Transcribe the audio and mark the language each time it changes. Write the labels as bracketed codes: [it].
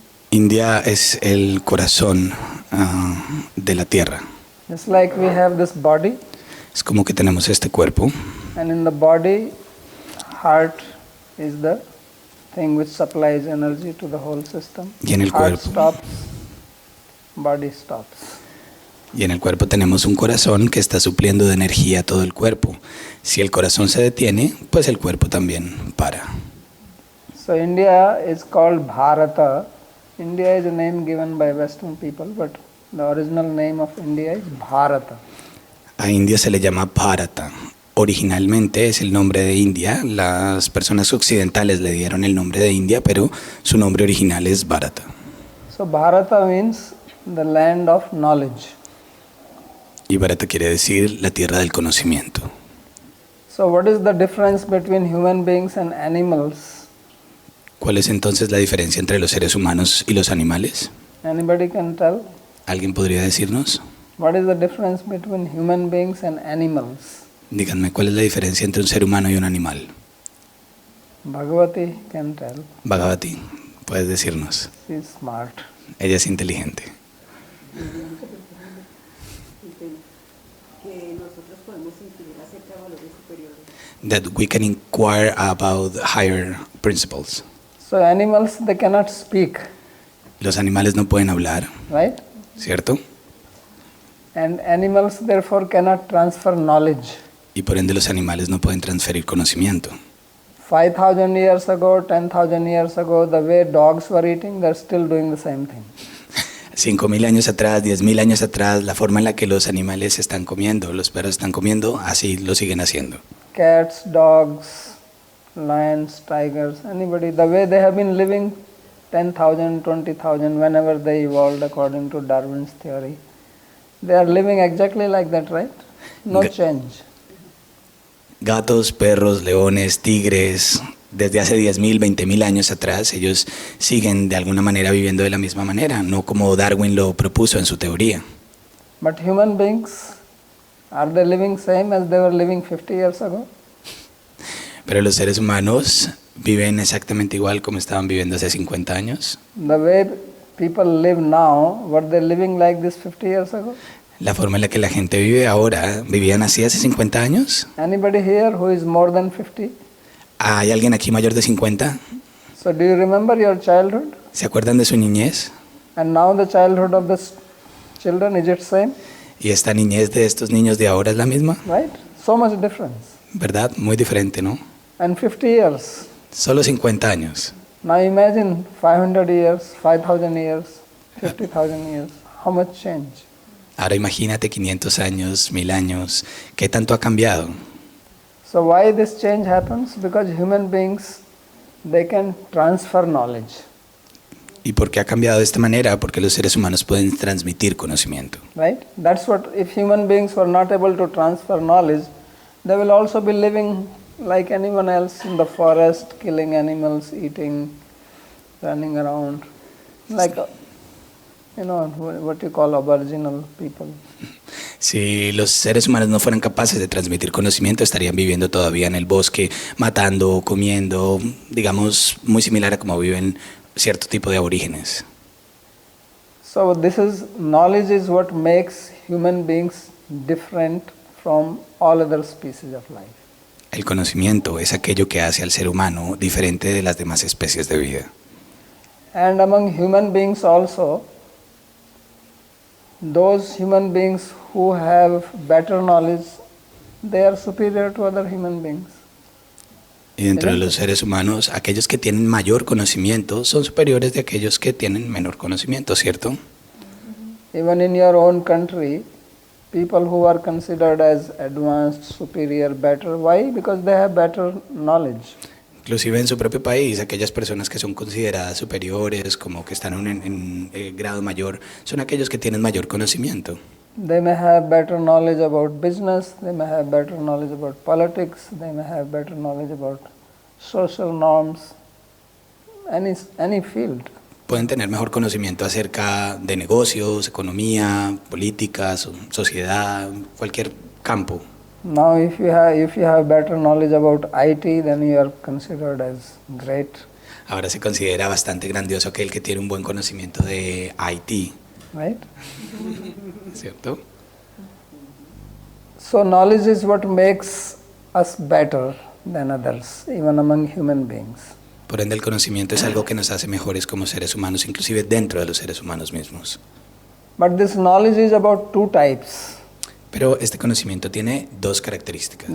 [es] India es el corazón de la Tierra. [en] It's like we have this body, [es] Es como que tenemos este cuerpo [en] and in the body, heart is the thing which supplies energy to the whole system. [es] y en el [en] Heart [es] cuerpo [en] stops, body stops. [es] tenemos un corazón que está supliendo de energía a todo el cuerpo. Si el corazón se detiene, pues el cuerpo también para. [en] So India is called Bharata. India is a name given by Western people, but the original name of India is Bharata. [es] A India se le llama Bharata. Originalmente es el nombre de India. Las personas occidentales le dieron el nombre de India, pero su nombre original es Bharata. [en] So Bharata means the land of knowledge. [es] Y Bharata quiere decir la tierra del conocimiento. [en] So what is the difference between human beings and animals? [es] ¿Cuál es entonces la diferencia entre los seres humanos y los animales? [en] Anybody can tell? [es] ¿Alguien podría decirnos? [en] What is the difference between human beings and animals? [es] Díganme, ¿cuál es la diferencia entre un ser humano y un animal? [en] Bhagavati can tell. [es] Bhagavati, puedes decirnos. [en] She's smart. [es] Ella es inteligente. [en] That we can inquire about higher principles. So animals, they cannot speak, [es] Los animales no pueden hablar, [en] right? [es] ¿cierto? [en] And animals therefore cannot transfer knowledge. [es] Y por ende los animales no pueden transferir conocimiento. [en] 5,000 years ago, 10,000 years ago, the way dogs were eating, they're still doing the same thing. [es] 5.000 años atrás, 10.000 años atrás, la forma en la que los animales están comiendo, los perros están comiendo, así lo siguen haciendo. [en] Cats, dogs, lions, tigers, anybody, the way they have been living 10,000, 20,000, whenever they evolved according to Darwin's theory, they are living exactly like that, right? No change. [es] Gatos, perros, leones, tigres, desde hace 10.000, 20.000 años atrás, ellos siguen de alguna manera viviendo de la misma manera, no como Darwin lo propuso en su teoría. [en] But human beings, are they living same as they were living 50 years ago? [es] Pero los seres humanos viven exactamente igual como estaban viviendo hace 50 años. [en] The way people live now, were they living like this 50 years ago? [es] La forma en la que la gente vive ahora, ¿vivían así hace 50 años? [en] Anybody here who is more than 50? [es] ¿Hay alguien aquí mayor de 50? [en] So do you remember your childhood? [es] ¿Se acuerdan de su niñez? [en] And now the childhood of the children, is it same? [es] ¿Y esta niñez de estos niños de ahora es la misma? [en] Right? So much difference. [es] ¿Verdad? Muy diferente, ¿no? [en] And 50 years. [es] Solo 50 años. [en] Now imagine 500 years, 5,000 years, 50,000 years. How much change? [es] Ahora imagínate 500 años, 1000 años. ¿Qué tanto ha cambiado? [en] So why this change happens? Because human beings, they can transfer knowledge. [es] ¿Y por qué ha cambiado de esta manera? Porque los seres humanos pueden transmitir conocimiento. [en] Right? That's what, if human beings were not able to transfer knowledge, they will also be living like anyone else in the forest, killing animals, eating, running around, like, what you call aboriginal people. [es] Si los seres humanos no fueran capaces de transmitir conocimiento, estarían viviendo todavía en el bosque, matando, comiendo, digamos, muy similar a como viven cierto tipo de aborígenes. [en] So knowledge is what makes human beings different from all other species of life. [es] El conocimiento es aquello que hace al ser humano diferente de las demás especies de vida. [en] And among human beings also, those human beings who have better knowledge, they are superior to other human beings. [es] Y dentro de los seres humanos, aquellos que tienen mayor conocimiento son superiores de aquellos que tienen menor conocimiento, ¿cierto? [en] Even in your own country, people who are considered as advanced, superior, better, why? Because they have better knowledge. [es] Inclusive en su propio país, aquellas personas que son consideradas superiores, como que están en grado mayor, son aquellos que tienen mayor conocimiento. [en] They may have better knowledge about business, they may have better knowledge about politics, they may have better knowledge about social norms, any field. [es] Pueden tener mejor conocimiento acerca de negocios, economía, política, sociedad, cualquier campo. [en] Now if you have better knowledge about IT, then you are considered as great. [es] Ahora se considera bastante grandioso aquel que tiene un buen conocimiento de IT. [en] Right? [es] ¿Cierto? [en] So knowledge is what makes us better than others, even among human beings. [es] Por ende, el conocimiento es algo que nos hace mejores como seres humanos, inclusive dentro de los seres humanos mismos. [en] But this knowledge is about two types. [es] Pero este conocimiento tiene dos características.